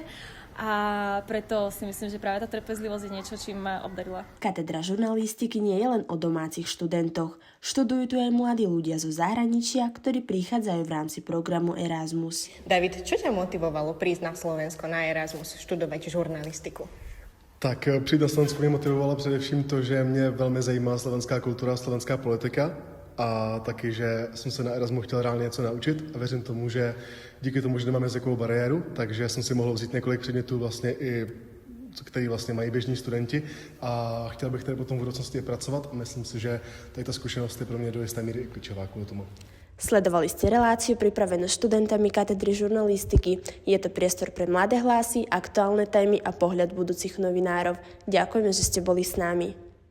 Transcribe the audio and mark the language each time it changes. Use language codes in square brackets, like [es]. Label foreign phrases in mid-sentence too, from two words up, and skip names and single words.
[sk] A preto si myslím, že práve tá trpezlivosť je niečo, čím ma obdarila. Katedra žurnalistiky nie je len o domácich študentoch. Študujú tu aj mladí ľudia zo zahraničia, ktorí prichádzajú v rámci programu Erasmus. David, čo ťa motivovalo prísť na Slovensko na Erasmus študovať žurnalistiku? [cs] Tak přijít na Slovensko mě motivovalo především to, že mě velmi zajímá slovenská kultura, slovenská politika a taky, že jsem se na Erasmu chtěl reálně něco naučit a věřím tomu, že díky tomu, že nemám jazykovou bariéru, takže jsem si mohl vzít několik předmětů vlastně i který vlastně mají běžní studenti a chtěl bych tady potom v budoucnosti pracovat a myslím si, že tady ta zkušenost je pro mě do jisté míry klíčová kvůli tomu. [sk] Sledovali ste reláciu pripravenú študentami katedry žurnalistiky. Je to priestor pre mladé hlasy, aktuálne témy a pohľad budúcich novinárov. Ďakujeme, že ste boli s nami.